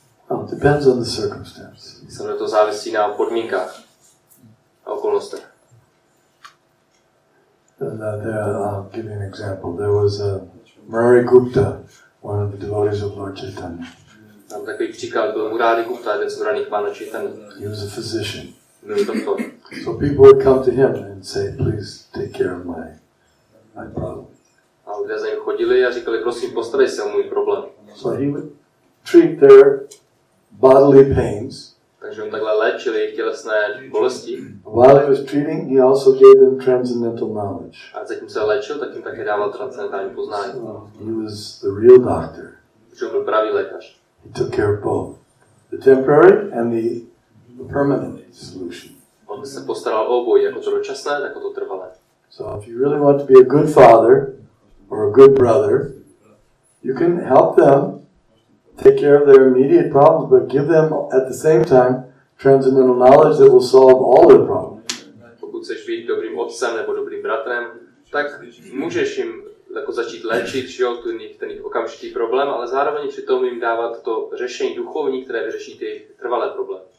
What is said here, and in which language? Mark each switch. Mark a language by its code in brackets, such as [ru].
[en] Well, it depends on the circumstance. [cs] Samozřejmě to závisí na podmínkách a okolnostech. [en] I'll give you an example. There was Murari Gupta, one of the devotees of Lord Chaitanya. [cs] Tam takový příklad byl Murari Gupta, jeden z braných Pána Chaitanya. [en] He was a physician. [cs] Byl doktor. [en] So people would come to him and say, please take care of my problem. [cs] A lidé za ním chodili a říkali, prosím, postarej se o můj problém. [en] So he would treat their bodily pains. [cs] Takže on takhle léčil jejich tělesné bolesti. [en] While he was treating, he also gave them transcendental knowledge. [cs] A zatím se léčil, tak jim také dával transcendentální poznání. [en] He was the real doctor. [cs] Protože on byl pravý lékař. [en] He took care of both, the temporary and the permanent solution. [cs] On se postaral o obojí, jako to dočasné, tak o to trvalé. [en] So if you really want to be a good father or a good brother, You can help them take care of their immediate problems, but give them at the same time transcendental knowledge that will solve all their problems. [cs] Pokud chceš být dobrým otcem nebo dobrým bratrem, tak můžeš jim jako začít léčit, že jo, ten jejich okamžitý problém, ale zároveň přitom jim dávat to řešení duchovní, které vyřeší ty trvalé problémy.